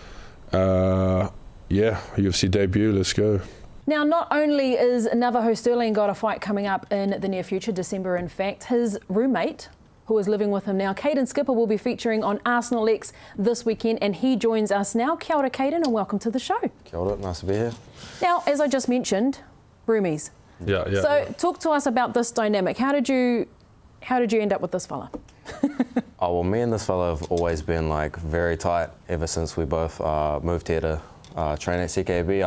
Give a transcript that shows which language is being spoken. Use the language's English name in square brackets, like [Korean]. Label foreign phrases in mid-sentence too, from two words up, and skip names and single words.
[English] UFC debut. Let's go. Now, not only is Navajo Stirling got a fight coming up in the near future, December in fact, his roommate, who is living with him now. Caeden Skipper will be featuring on Arsenal X this weekend, and he joins us now. [Māori] Kia ora, Caeden, [English] and welcome to the show. [Māori] Kia ora, [English] nice to be here. Now, as I just mentioned, roomies. Yeah. So talk to us about this dynamic. How did you end up with this fella? Oh, well, me and this fella have always been like very tight ever since we both moved here to train at CKB.